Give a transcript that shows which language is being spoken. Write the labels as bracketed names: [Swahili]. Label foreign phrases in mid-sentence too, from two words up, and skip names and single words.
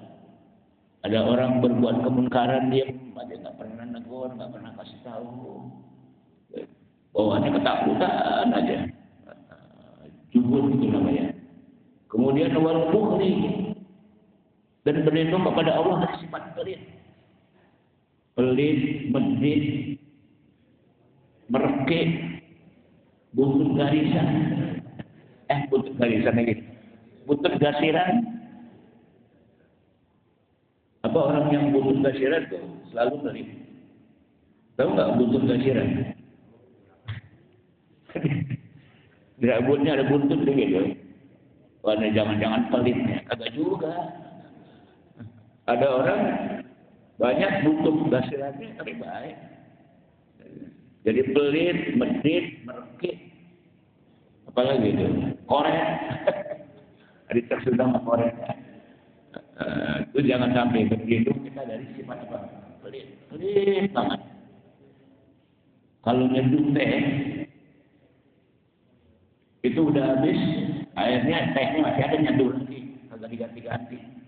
[Indonesian] Ada orang berbuat kemungkaran, dia nggak pernah negur, nggak pernah kasih tahu. Bawaannya ketakutan aja. Jubun itu namanya. Kemudian [Arabic] wal bukhli, [Indonesian] dan berlindung kepada Allah dari sifat pelit. Pelit, medit, merekik, buntut garisan. Buntut garisan lagi. Buntut gasiran. Apa orang yang buntut gasiran tuh selalu pelit. Tahu nggak buntut gasiran? Di rambutnya ada buntut begitu. Karena jangan-jangan pelitnya, kagak juga. Ada orang banyak buntut gasirannya tapi baik. Jadi pelit, medit, merekik, apalagi itu, korek. Ada tersedang korek. Itu jangan sampai berlindung kita dari sifat apa? Pelit banget. Kalau nyeduh teh itu udah habis, airnya tehnya masih ada, nyeduh lagi, kagak diganti-ganti.